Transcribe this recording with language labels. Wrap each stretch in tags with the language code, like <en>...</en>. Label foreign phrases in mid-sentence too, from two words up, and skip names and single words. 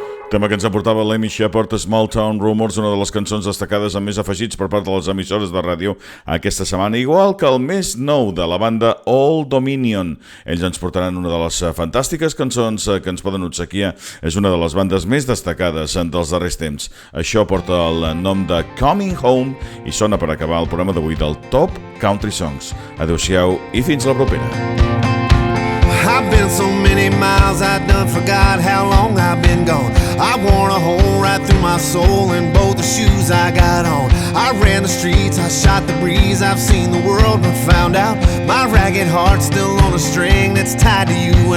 <ca>Tema que ens aportava l'Amy Sheppard, Small Town Rumors, una de les cançons destacades amb més afegits per part de les emissores de ràdio aquesta setmana, igual que el més nou de la banda Old Dominion. Ells ens portaran una de les fantàstiques cançons que ens poden obsequiar. És una de les bandes més destacades dels darrers temps. Això porta el nom de Coming Home i sona per acabar el programa d'avui del Top Country Songs. Adéu-siau i fins la propera.</ca> <en>I've been so many miles, I done forgot how long I've been gone. I worn a hole right through my soul in both the shoes I got on. I ran the streets, I shot the breeze, I've seen the world but found out my ragged heart's still on a string that's tied to you.</en>